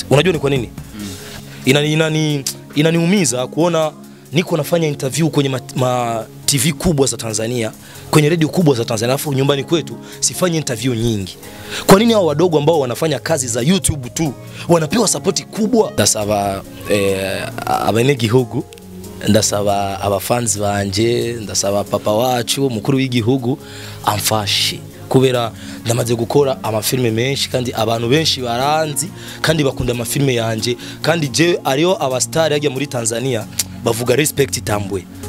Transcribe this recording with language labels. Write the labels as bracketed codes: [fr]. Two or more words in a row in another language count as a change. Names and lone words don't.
[sw] Unajua ni kwa nini? Inaniumiza kuona niko nafanya interview kwenye TV kubwa za Tanzania, kwenye radio kubwa za Tanzania, afu nyumbani kwetu sifanye interview nyingi. Kwa nini hao wadogo ambao wanafanya kazi za YouTube tu wanapewa support kubwa? [rn] Ndasaba abanegihugu, ndasaba abafans banje, ndasaba papa wacu umukuru w'igihugu amfashe, kubera ndamaze gukora amafilme menshi kandi abantu benshi baranzi kandi bakunda amafilme yanje, kandi je ariyo abastar yagiye muri Tanzania bavuga respect tambwe.